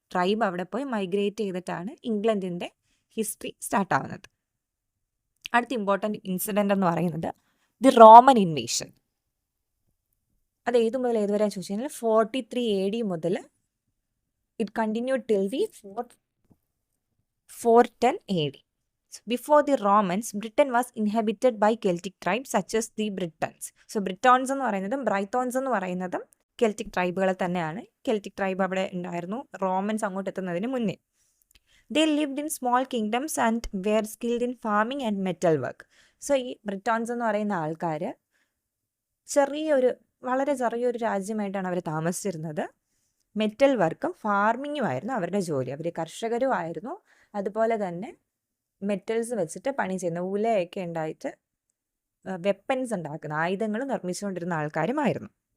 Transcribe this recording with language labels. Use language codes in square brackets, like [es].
[ml] Tribe അവിടെ പോയി migrate ചെയ്തിട്ടാണ് ഇംഗ്ലണ്ടിൻ്റെ ഹിസ്റ്ററി സ്റ്റാർട്ടാവുന്നത്. അടുത്ത ഇമ്പോർട്ടൻറ്റ് ഇൻസിഡൻ്റ് എന്ന് പറയുന്നത് ദി റോമൻ ഇൻവേഷൻ. അത് ഏതു മുതൽ ഏതുവരെ ചോദിച്ചു കഴിഞ്ഞാൽ 43 AD മുതൽ [en] It continue till the 410 AD. Before the Romans, Britain was inhabited by Celtic tribes such as the Britons. [ml] So Britons എന്ന് പറയുന്നതും ബ്രൈത്തോൺസ് എന്ന് പറയുന്നതും കെൽറ്റിക് ട്രൈബുകൾ തന്നെയാണ്. കെൽറ്റിക് ട്രൈബ് അവിടെ ഉണ്ടായിരുന്നു റോമൻസ് അങ്ങോട്ട് എത്തുന്നതിന് മുന്നേ. [en] They lived in small kingdoms and were skilled in farming and metal work. [ml] So ഈ ബ്രിട്ടോൺസ് എന്ന് പറയുന്ന ആൾക്കാർ വളരെ ചെറിയൊരു രാജ്യമായിട്ടാണ് അവർ താമസിച്ചിരുന്നത്. മെറ്റൽ വർക്കും ഫാർമിങ്ങും ആയിരുന്നു അവരുടെ ജോലി. അവർ കർഷകരും ആയിരുന്നു. അതുപോലെ തന്നെ മെറ്റൽസ് വെച്ചിട്ട് പണി ചെയ്യുന്ന ഉലയൊക്കെ ഉണ്ടായിട്ട് വെപ്പൻസ് ഉണ്ടാക്കുന്ന ആയുധങ്ങൾ നിർമ്മിച്ചുകൊണ്ടിരുന്ന ആൾക്കാരുമായിരുന്നു.